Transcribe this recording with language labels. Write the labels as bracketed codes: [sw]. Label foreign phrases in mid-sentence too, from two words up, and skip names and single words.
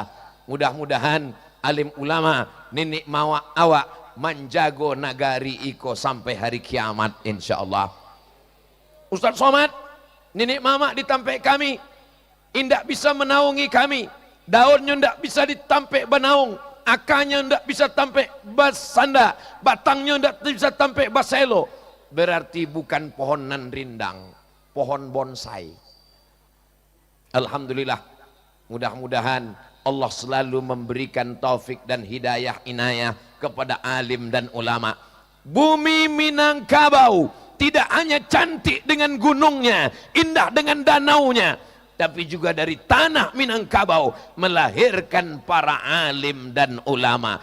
[min] Mudah-mudahan alim ulama nenek mawa awak menjago nagari iko sampai hari kiamat insyaallah. Ustaz Somad, nenek mama ditampe kami, indak bisa menaungi kami, daunnya ndak bisa ditampe banaung, akanya ndak bisa tampe basanda, batangnya ndak bisa tampe baselo. [id] Berarti bukan pohonan rindang, pohon bonsai. Alhamdulillah, mudah-mudahan Allah selalu memberikan taufik dan hidayah inayah kepada alim dan ulama. Bumi Minangkabau tidak hanya cantik dengan gunungnya, indah dengan danaunya, tapi juga dari tanah Minangkabau melahirkan para alim dan ulama.